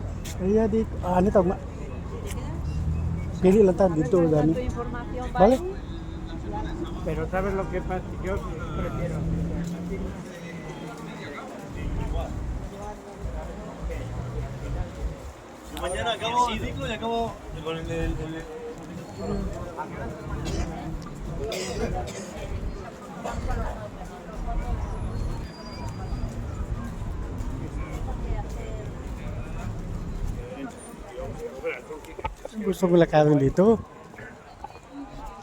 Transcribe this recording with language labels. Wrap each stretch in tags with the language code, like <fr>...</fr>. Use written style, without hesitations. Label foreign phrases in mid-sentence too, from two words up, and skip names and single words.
<tl>Allá dito, ano tawag nga? Pili lang tayo dito, dami. Ito information ba?</tl> <es>Vale? Pero ¿sabes lo que pasa? Yo prefiero. Mañana acabo el ciclo y acabo con el</es> <tl>Gusto ko lakawin dito. Dito.</tl>